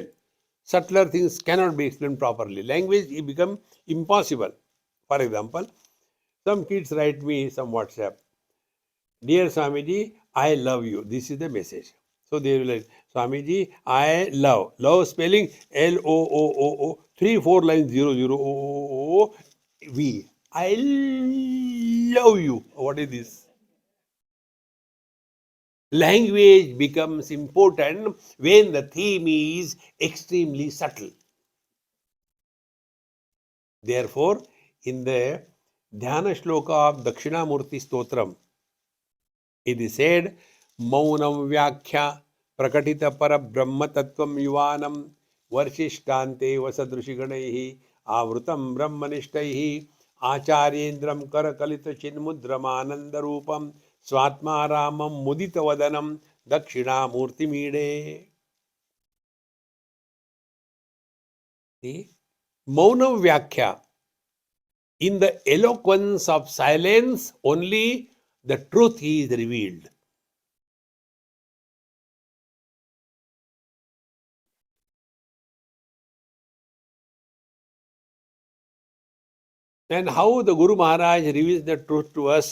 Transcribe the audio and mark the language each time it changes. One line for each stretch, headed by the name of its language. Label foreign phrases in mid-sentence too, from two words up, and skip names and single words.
English: Subtler things cannot be explained properly. Language become impossible. For example, some kids write me some WhatsApp. Dear Swamiji, I love you. This is the message. So they will like, Swamiji, I love. Love spelling L-O-O-O-O, 3-4 lines, 0-0-O-O-O, V. I love you. What is this? Language becomes important when the theme is extremely subtle. Therefore, in the Dhyana Shloka of Dakshinamurti Stotram, it is said,
Sanskrit: मौनं व्याख्या प्रकटित पर ब्रह्म तत्त्वं युवानं वर्षिष्ठान्ते वसदृषिगणैः आवृतं ब्रह्मनिष्ठैः आचार्येन्द्रं करकलित चिन्मुद्रमानन्दरूपं स्वात्मारामं मुदित वदनं दक्षिणामूर्ति मीडे.
English: See?
Sanskrit: मौनं व्याख्या.
English: In the eloquence of silence, only the truth is revealed. And how the Guru Maharaj reveals the truth to us?